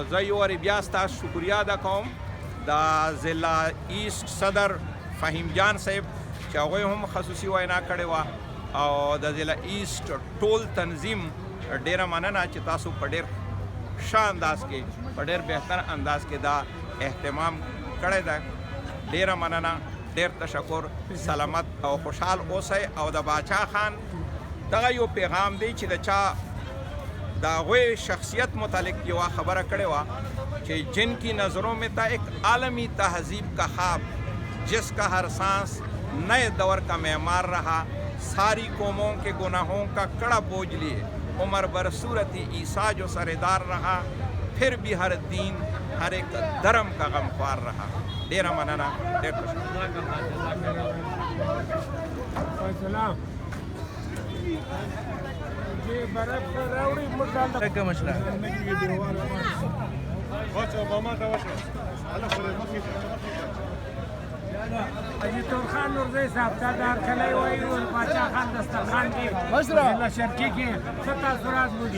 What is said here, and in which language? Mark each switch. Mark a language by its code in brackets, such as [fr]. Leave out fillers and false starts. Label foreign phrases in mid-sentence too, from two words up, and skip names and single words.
[ps] زه یو وارې بیا ستاسو شکریه ادا کوم د ضلع ایسټ صدر فهیم جان صاحب چې هغوی هم خصوصي وینا کړې وه او د ضلع ایسټ ټول تنظیم ډیره مننه چې تاسو په ډیر ښه انداز کې په ډیر بهتر انداز کې دا اهتمام کړی ده. ډیره مننه، ډیر تشکر. سلامت او خوشحال اوسئ. او د باچا خان دغه یو پیغام دی چې د چا د هغوی شخصیت متعلق یوه خبره کړې وه چې [ur] جن کی نظروں میں تھا ایک عالمی تہذیب کا خواب جس کا ہر سانس نئے دور کا معمار رہا، ساری قوموں کے گناہوں کا کڑا بوجھ لیے عمر بر صورتی عیسیٰ جو سردار رہا، پھر بھی ہر دین ہر ایک دھرم کا غمخوار رہا. [ps] ډیره مننه، ډیر سلام جی برف راوړي موږ څنګه مشره اجیتور خان نورزی صاحب دا د هرکلی وایي باچا خان دسترخوان کې ضلع شرقي کې څه تاثرات بودي؟